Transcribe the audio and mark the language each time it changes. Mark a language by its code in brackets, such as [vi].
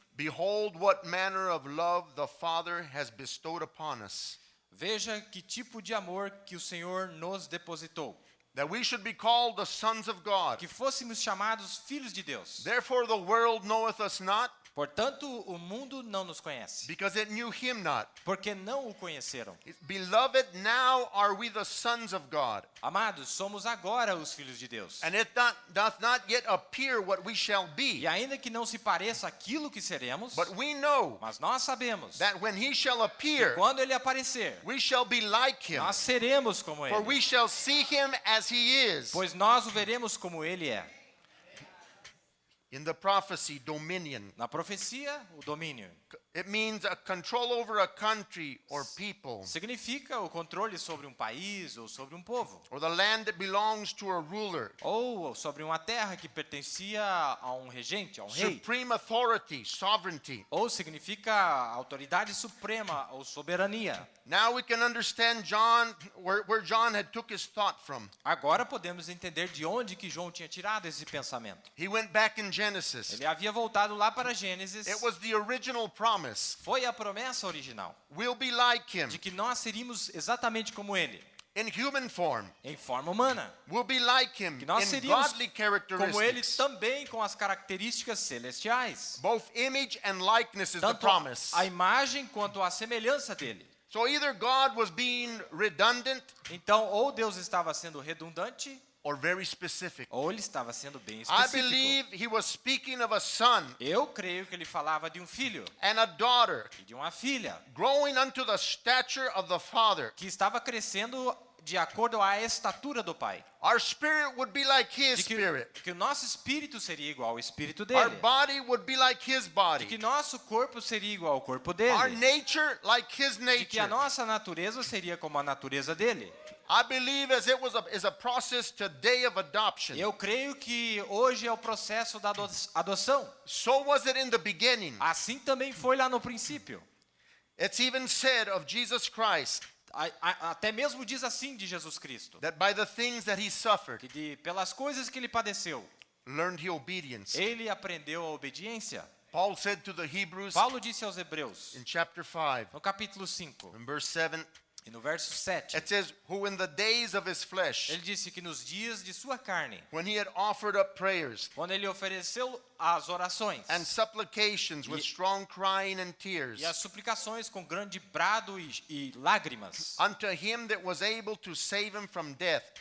[en] Behold, what manner of love the Father has bestowed upon us, [pt] Veja que tipo de amor que o Senhor nos depositou, [en] that we should be called the sons of God. [pt] que fôssemos chamados filhos de Deus. [en] Therefore the world knoweth us not, [pt] Portanto, o mundo não nos conhece, [en] because it knew him not. [pt] porque não o conheceram. [en] Beloved, now are we the sons of God, [pt] Amados, somos agora os filhos de Deus. [en] and it doth not yet appear what we shall be. [pt] E ainda que não se pareça aquilo que seremos, [en] But we know [pt] mas nós sabemos [en] that when he shall [pt] que [en] appear, [pt] quando ele aparecer, [en] we shall be like him, [pt] nós seremos como [en] for [pt] ele, [en] we shall see him as he is. [pt] pois nós o veremos como ele é. [en] In the prophecy, dominion, [pt] Na profecia, o domínio [en] it means a control over a country or people, [pt] significa o controle sobre um país ou sobre um povo, [en] or the land that belongs to a ruler. [pt] ou sobre uma terra que pertencia a um regente, a um rei, [en] Supreme authority, sovereignty. [pt] ou significa autoridade suprema ou soberania. [en] Now we can understand John, where John had took his thought from. [pt] Agora podemos entender de onde que João tinha tirado esse pensamento. [en] He went back in Genesis. [pt] Ele havia voltado lá para Gênesis. [en] It was the original promise. [pt] Foi a promessa original [en] We'll be like him [pt] de que nós seríamos exatamente como ele, [en] in human form. [pt] em forma humana. [en] We'll be like him [pt] Que nós [en] in [pt] seríamos [en] godly [pt] como ele [en] characteristics. [pt] também com as características celestiais. [en] Both image and likeness is the [pt] Tanto [en] promise. [pt] a imagem quanto a semelhança dele. [en] So either God was being redundant [pt] Então, ou Deus estava sendo redundante, [en] or very specific. [pt] ou ele estava sendo bem [en] I [pt] específico. [en] believe he was speaking of a son [pt] Eu creio que ele falava de um filho [en] and a daughter [pt] e de uma filha [en] growing unto the stature of the Father. [pt] que estava crescendo de acordo à estatura do Pai. [en] Our spirit would be like His [pt] De [en] spirit. [pt] que o nosso espírito seria igual ao espírito [en] Our [pt] dele. [en] body would be like His [pt] De que [en] body. [pt] nosso corpo seria igual ao corpo [en] Our [pt] dele. [en] nature like His [pt] De que a [en] nature. [pt] nossa natureza seria como a natureza dele. [en] I believe as it was is a process today of adoption. [pt] Eu creio que hoje é o processo da adoção. [en] So was it in the beginning. [pt] Assim também foi lá no princípio. [en] It's even said of Jesus Christ [pt] Até mesmo diz assim de Jesus Cristo, [en] that by the things that He suffered, [pt] que pelas coisas que ele padeceu, [en] learned He obedience. [pt] ele aprendeu a obediência. [en] Paul said to the Hebrews [pt] Paulo disse aos Hebreus, [en] in chapter 5, [pt] no capítulo 5, [en] in verse 7, [pt] e no verso 7, [en] it says, who in the days of His flesh, [pt] ele disse que nos dias de sua carne, [en] when He had offered up prayers [pt] quando ele ofereceu as orações [en] and supplications with strong crying and tears [pt] e as suplicações com grande brado e lágrimas, [en] unto Him that was able to save him from death,